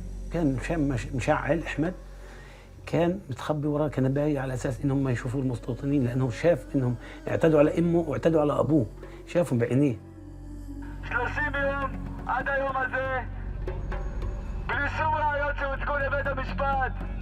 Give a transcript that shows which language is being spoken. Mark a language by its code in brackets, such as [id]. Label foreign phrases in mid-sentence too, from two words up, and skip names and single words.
[ar] كان مشعل أحمد، كان متخبي وراه كنباية على أساس إنهم ما يشوفوا المستوطنين، لأنه شاف إنهم اعتدوا على أمه واعتدوا على أبوه، شافهم بعينيه. [he] 30 يوم עד היום הזה, בלי שום ראיות שהוצגו לבית המשפט.